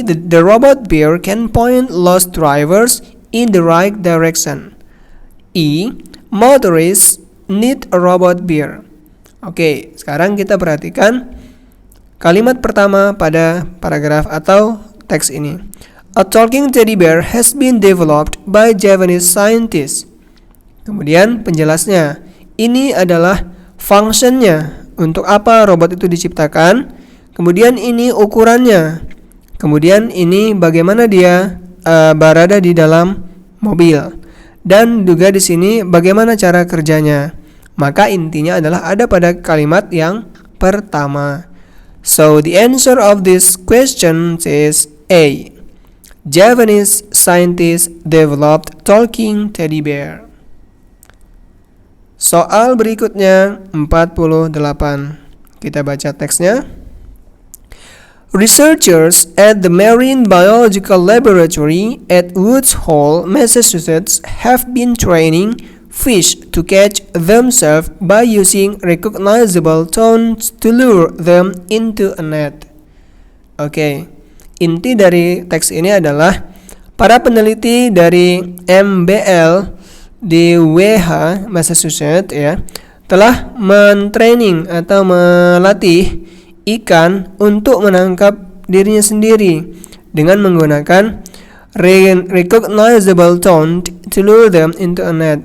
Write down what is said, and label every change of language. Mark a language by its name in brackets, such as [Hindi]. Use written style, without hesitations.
[English] The robot bear can point lost drivers in the right direction. E. Motorists need a robot bear. [Indonesian] Oke, sekarang kita perhatikan kalimat pertama pada paragraf atau teks ini. [English] A talking teddy bear has been developed by Japanese scientists. [Indonesian] Kemudian penjelasnya, ini adalah fungsinya, untuk apa robot itu diciptakan. Kemudian ini ukurannya. Kemudian ini bagaimana dia berada di dalam mobil. Dan juga di sini bagaimana cara kerjanya. Maka intinya adalah ada pada kalimat yang pertama. [English] So the answer of this question is A. Japanese scientists developed talking teddy bear. [Indonesian] Soal berikutnya 48. Kita baca teksnya. [English] Researchers at the Marine Biological Laboratory at Woods Hole, Massachusetts have been training fish to catch themselves by using recognizable tones to lure them into a net. Oke. [Indonesian] Inti dari teks ini adalah para peneliti dari MBL di WH Massachusetts ya telah mentraining atau melatih ikan untuk menangkap dirinya sendiri dengan menggunakan [English] recognizable tone to lure them into a net.